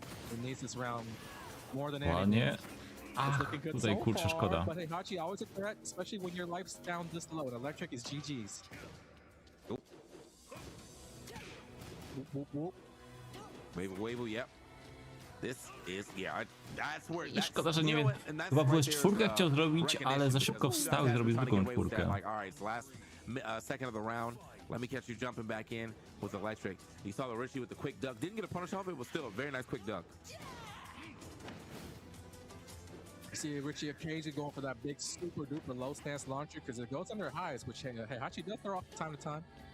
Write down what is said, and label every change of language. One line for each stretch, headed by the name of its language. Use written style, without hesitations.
English: He needs this round more than anything.
Polish: Tutaj kurczę szkoda.
English: But hey, Hachi, always a threat, especially when your life's down this low. And electric is GG's. Wave, yep. This is, yeah, that's where.
Polish: I szkoda, że nie wiem. Chyba byłeś 4 chciał zrobić, ale za szybko wstał i zrobił zwykłą 4.
English: Alright, last second of the round. Let me catch you jumping back in with electric. You saw the Richie with the quick duck. Didn't get a punish off it, but still a very nice quick duck. You see Richie occasionally going for that big super duper low stance launcher because it goes under highs, which Hachi does throw off from time to time.